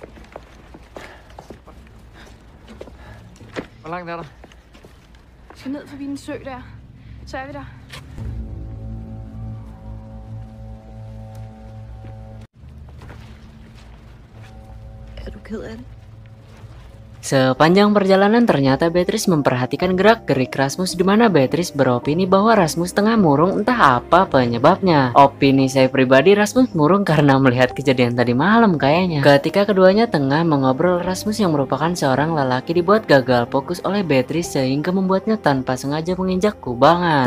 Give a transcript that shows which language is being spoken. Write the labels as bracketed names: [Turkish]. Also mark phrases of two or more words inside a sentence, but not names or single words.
[Danish] Hvor langt er der? Vi skal ned forbi den sø der. Så er vi der. Er du ked af det? [Indonesian] Sepanjang perjalanan ternyata Beatrice memperhatikan gerak-gerik Rasmus, di mana Beatrice beropini bahwa Rasmus tengah murung, entah apa penyebabnya. Opini saya pribadi, Rasmus murung karena melihat kejadian tadi malam kayaknya. Ketika keduanya tengah mengobrol, Rasmus yang merupakan seorang lelaki dibuat gagal fokus oleh Beatrice sehingga membuatnya tanpa sengaja menginjak kubangan.